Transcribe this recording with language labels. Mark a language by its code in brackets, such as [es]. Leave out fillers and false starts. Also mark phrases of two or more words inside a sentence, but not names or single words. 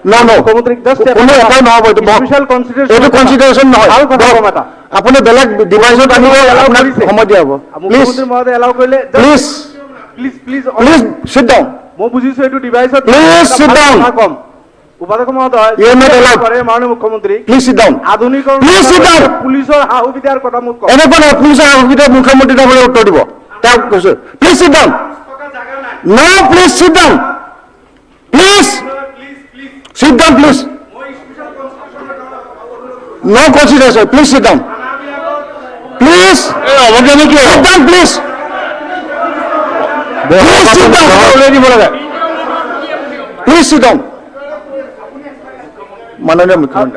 [as] আপুনি বেলেগ ডিভাইচত আনিব সময় দিয়া হ'ব মুখ্যমন্ত্ৰী মহোদয় এলাউ কৰিলে প্লিজ প্লিজ [en] sit down [as] মই বুজিছো এইটো ডিভাইচত [en] please sit down [as] কম উপাধ্যক্ষ মহোদয় [en] You are not allowed. [as] মাননীয় মুখ্যমন্ত্ৰী [en] Please sit down. [as] আধুনিকৰণ [en] Please sit down. [as] পুলিচৰ সা সুবিধাৰ কথা মোক কওক এনেকুৱা নহয় পুলিচৰ সুবিধা মুখ্যমন্ত্ৰী ডাঙৰীয়াই উত্তৰ দিব তেওঁক কৈছো [en] please sit down no please sit down please sit down please no consideration please sit down please sit down please sit down [as] উলিয়াই দিব লাগে [en] please sit down [as] মাননীয় মুখ্যমন্ত্ৰী